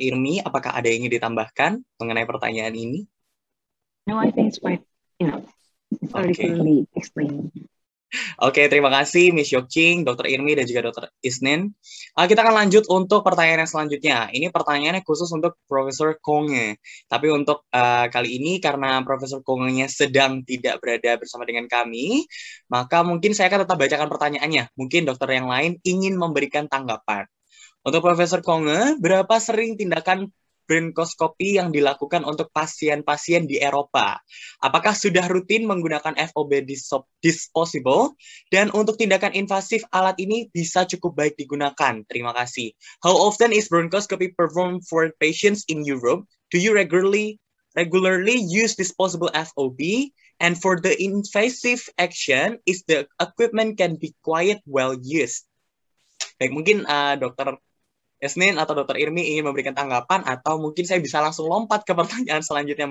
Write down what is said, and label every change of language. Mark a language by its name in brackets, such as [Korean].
[Indonesian] Irmi, apakah ada yang ingin ditambahkan mengenai pertanyaan ini? [English] No, I think it's quite, very clearly explained. [Indonesian] Oke, terima kasih Miss Yokching, Dr. Irmi, dan juga Dr. Isnin. Kita akan lanjut untuk pertanyaan yang selanjutnya. Ini pertanyaannya khusus untuk Profesor Konge. Tapi untuk kali ini, karena Profesor Konge-nya sedang tidak berada bersama dengan kami, maka mungkin saya akan tetap bacakan pertanyaannya. Mungkin dokter yang lain ingin memberikan tanggapan. Untuk Profesor Konge, berapa sering tindakan bronkoskopi yang dilakukan untuk pasien-pasien di Eropa? Apakah sudah rutin menggunakan FOB disposable? Dan untuk tindakan invasif, alat ini bisa cukup baik digunakan. Terima kasih. [English] How often is bronchoscopy performed for patients in Europe? Do you regularly use disposable FOB? And for the invasive action, is the equipment can be quite well used? [Indonesian] Baik, mungkin Dr. Isnin atau Dr. Irmi ingin memberikan tanggapan, atau mungkin saya bisa langsung lompat ke pertanyaan selanjutnya.